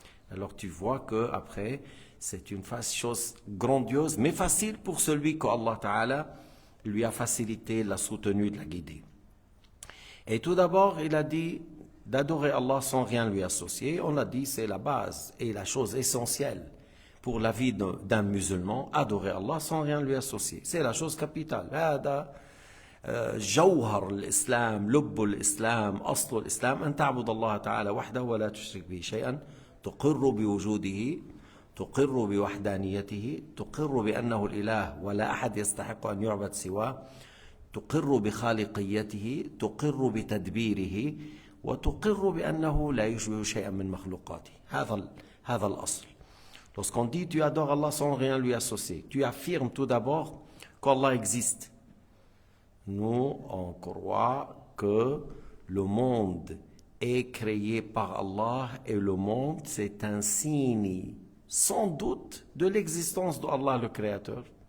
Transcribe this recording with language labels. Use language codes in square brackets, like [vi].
[fr] Alors tu vois que après, c'est une chose grandiose, mais facile pour celui qu'Allah Ta'ala lui a facilité, l'a soutenu, l'a guidé. Et tout d'abord, il a dit d'adorer Allah sans rien lui associer. On a dit c'est la base et la chose essentielle pour la vie d'un musulman. Adorer Allah sans rien lui associer, c'est la chose capitale. [ar] هذا جوهر الإسلام، لب الإسلام، أصل الإسلام، أن تعبد الله تعالى وحده ولا تشرك به شيئا، تقر بوجوده، تقر بوحدانيته، تقر بأنه الإله ولا أحد يستحق أن يعبد سواه، تقر بخالقيته، تقر بتدبيره، وتقر بأنه لا يشبه شيئا من مخلوقاته. هذا الأصل. [fr] Lorsqu'on dit tu adores Allah sans rien lui associer, tu affirmes tout d'abord qu'Allah existe. Nous, on croit que le monde est créé par Allah, et le monde, c'est un signe sans doute de l'existence d'Allah le Créateur.